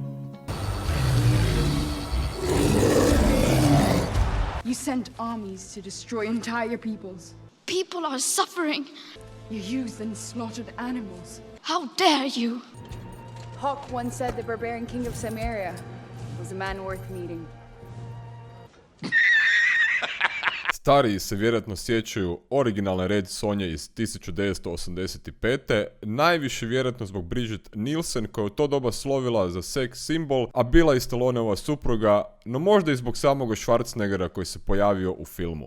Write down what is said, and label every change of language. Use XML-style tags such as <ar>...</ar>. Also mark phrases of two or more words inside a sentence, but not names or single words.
<en>You sent armies to destroy entire peoples. People are suffering. You used and slaughtered animals. How dare you? Hawk once said the barbarian king of Samaria was a man worth meeting.</en> <hr>Stariji se vjerojatno sjećaju originalne Red Sonje iz 1985. Najviše vjerojatno zbog Bridget Nielsen koja je u to doba slovila za seks simbol, a bila je Stalloneova supruga, no možda i zbog samoga Schwarzeneggera koji se pojavio u filmu.</hr>